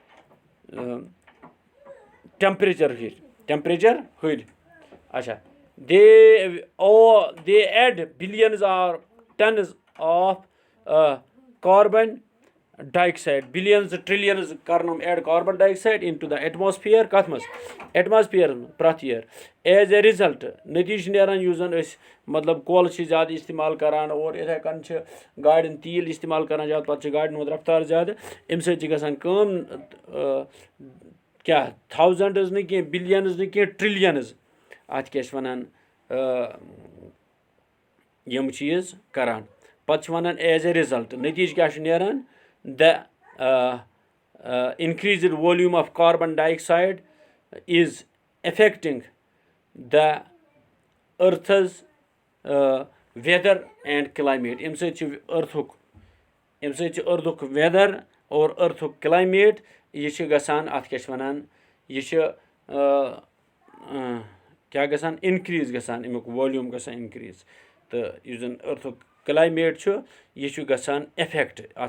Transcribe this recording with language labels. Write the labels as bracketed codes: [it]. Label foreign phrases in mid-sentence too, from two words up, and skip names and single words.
[ks] ٹٮ۪مپریچَر ہُرِ اچھا دے [en] add billions are tons of carbon dioxide billions trillions [ks] کَرن یِم [en] add carbon dioxide into the atmosphere [ks] کَتھ منٛز ایٹماسفِیرَس منٛز پرٛٮ۪تھ [en] year as a result [ks] نٔتیٖجہِ چھِ نیران یُس زَن أسۍ مطلب کۄل چھِ زیادٕ اِستعمال کَران اور یِتھَے کٔنۍ چھِ گاڑٮ۪ن تیٖل اِستعمال کَران زیادٕ پَتہٕ چھِ گاڑٮ۪ن ہُنٛد رفتار زیادٕ اَمہِ سۭتۍ چھِ گژھان کٲم کیٛاہ تھاوزَنٛڈٕز نہٕ کینٛہہ بِلیَنٕز نہٕ کینٛہہ ٹِرٛلیَنٕز اَتھ کیٛاہ چھِ وَنان یِم چیٖز کَران پَتہٕ چھِ وَنان [en] as a result [ks] نٔتیٖجہِ کیٛاہ چھُ نیران [en] the increased volume of carbon dioxide is affecting the earth's weather and climate [ks] اَمہِ سۭتۍ چھِ أرتھُک ویدر اور أرتھُک کٕلایمیٹ یہِ چھِ گژھان اَتھ کیٛاہ چھِ وَنان یہِ چھِ کیٛاہ گژھان اِنکرٛیٖز گژھان اَمیُک والیوٗم گژھان اِنکرٛیٖز تہٕ یُس زَن أرتھُک کٕلایمیٹ چھُ یہِ چھُ گژھان اِفیکٹ اَتھ